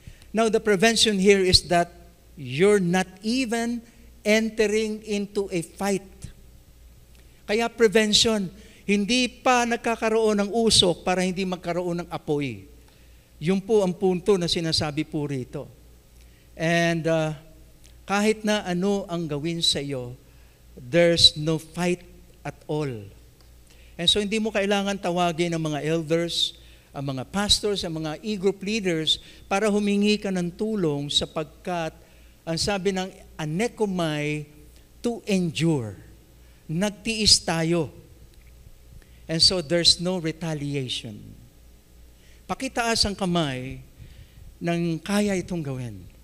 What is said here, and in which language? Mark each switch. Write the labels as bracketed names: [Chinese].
[English] Now, the prevention here is that you're not even entering into a fight. [Filipino] Kaya prevention, hindi pa nagkakaroon ng usok para hindi magkaroon ng apoy. Yun po ang punto na sinasabi po rito. And kahit na ano ang gawin sa iyo, [English] there's no fight at all. [Filipino] And so hindi mo kailangan tawagin ang mga elders, ang mga pastors, ang mga e-group leaders para humingi ka ng tulong sapagkat ang sabi ng anekomai, [English] to endure. [Filipino] Nagtiis tayo. [English] And so there's no retaliation. [Filipino] Pakitaas ang kamay ng kaya itong gawin.